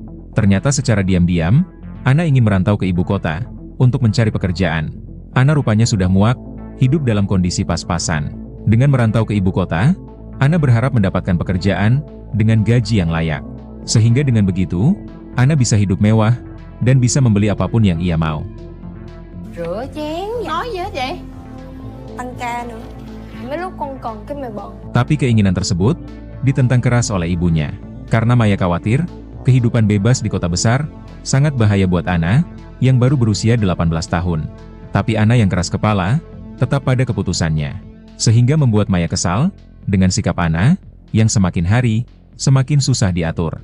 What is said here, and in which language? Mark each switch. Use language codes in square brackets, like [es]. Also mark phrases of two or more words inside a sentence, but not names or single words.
[id] Ternyata secara diam-diam, Anna ingin merantau ke ibu kota, untuk mencari pekerjaan. Anna rupanya sudah muak, hidup dalam kondisi pas-pasan. Dengan merantau ke ibu kota, Anna berharap mendapatkan pekerjaan, dengan gaji yang layak. Sehingga dengan begitu, Anna bisa hidup mewah, dan bisa membeli apapun yang ia mau. [vi] Rửa chén nói gì hết vậy? Tăng ca nữa. Mấy lúc con còn cái mày bận. [id] Tapi keinginan tersebut, ditentang keras oleh ibunya. Karena Maya khawatir, kehidupan bebas di kota besar, sangat bahaya buat Anna, yang baru berusia 18 tahun. Tapi Anna yang keras kepala, tetap pada keputusannya. Sehingga membuat Maya kesal, dengan sikap Ana, yang semakin hari, semakin susah diatur.